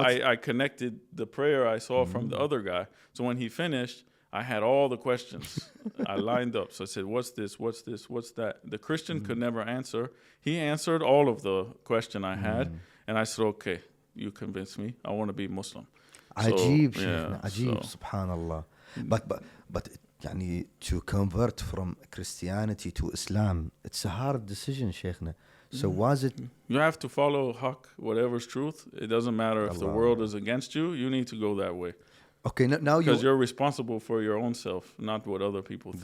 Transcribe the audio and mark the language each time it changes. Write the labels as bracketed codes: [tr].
[en] Yeah, I connected the prayer I saw from the other guy. So when he finished, I had all the questions. I lined up. So I said, what's this? What's this? What's that? The Christian could never answer. He answered all of the question I had. And I said, okay, you convinced me. I want to be Muslim. [ar] عجيب شيخنا عجيب سبحان الله. [en] But يعني to convert from Christianity to Islam, it's a hard decision شيخنا. So was it? You have to follow haq, whatever's truth. It doesn't matter if the world is against you. You need to go that way. Okay, now because you're responsible for your own self, not what other people think.